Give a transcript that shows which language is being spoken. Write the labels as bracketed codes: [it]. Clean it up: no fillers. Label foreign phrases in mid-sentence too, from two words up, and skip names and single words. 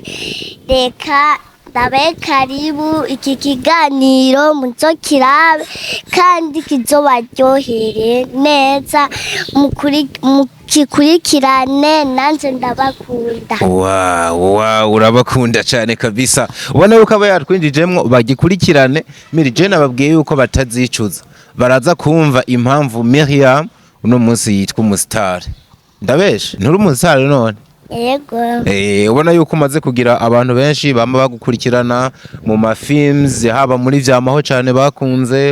[rn] Reka ndabaye karibu iki kiganiro muzokirabe kandi kizobaryohere neza mukikurikirane, nanje ndabakunda. Wow, urabakunda cyane kabisa. Ubona yuko aba yatwinjijemwo bagikurikirane. Miri je nababwiye yuko batazicuza, baraza kumva impamvu Miriam uno munsi yitwa umustar. Ndabeshe nturi umustar none? Yego. Ubona yuko umaze kugira abantu benshi bamba bagukurikirana mu mafilms, haba muri vyamaho cyane bakunze.